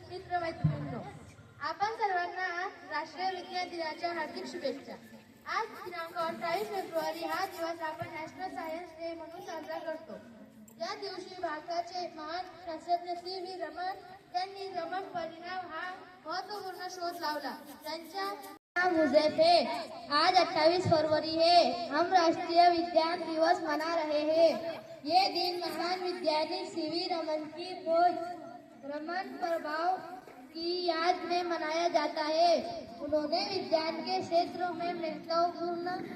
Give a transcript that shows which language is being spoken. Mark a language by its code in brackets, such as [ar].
[mr] आपण सर्वांना राष्ट्रीय विज्ञान दिनाच्या हार्दिक शुभेच्छा. आज दिनांक 28 फेब्रुवारी हा दिवस आपण नॅशनल सायन्स डे म्हणून साजरा करतो. या दिवशी भारताचे महान शास्त्रज्ञ सी.व्ही. रमन यांनी रमन परिणाम हा महत्वपूर्ण शोध लावला. [hi] त्यांच्या मुझे पे आज 28 फरवरी है हम राष्ट्रीय विज्ञान दिवस मना रहे हैं. ये दिन महान वैज्ञानिक सी.व्ही. रमन की खोज रमन प्रभाव की याद में मनाया जाता है. उन्होंने विज्ञान के क्षेत्र में महत्वपूर्ण